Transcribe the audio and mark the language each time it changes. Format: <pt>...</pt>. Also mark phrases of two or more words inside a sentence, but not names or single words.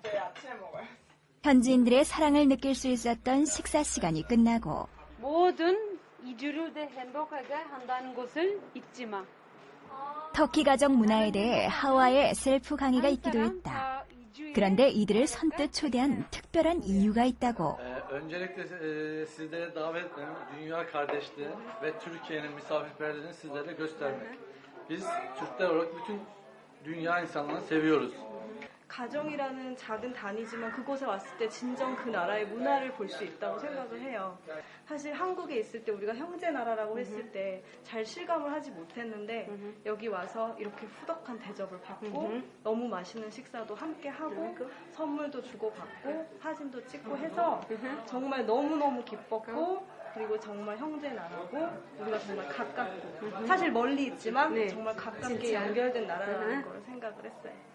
<ko>현지인들의 사랑을 느낄 수 있었던 식사 시간이 끝나고 모든 이주를 행복하게 한다는 것을 잊지 마. 터키 가정 문화에 대해 하와의 셀프 강의가 있기도 했다. 그런데 이들을 선뜻 초대한 특별한 이유가 있다고.</ko> <tr>Öncelikle sizlere davet etmem, dünya kardeşliği ve Türkiye'nin misafirperverliğini sizlere göstermek. Biz Türkler olarak bütün dünya insanlarını seviyoruz.</tr> <ko>가정이라는 작은 단위지만 그곳에 왔을 때 진정 그 나라의 문화를 볼 수 있다고 생각을 해요. 사실 한국에 있을 때 우리가 형제 나라라고 했을 때 잘 실감을 하지 못했는데 여기 와서 이렇게 후덕한 대접을 받고 너무 맛있는 식사도 함께 하고 선물도 주고받고 사진도 찍고 해서 정말 너무너무 기뻤고 그리고 정말 형제 나라고 우리가 정말 가깝고 사실 멀리 있지만 정말 가깝게 연결된 나라라는 걸 생각을 했어요.</ko>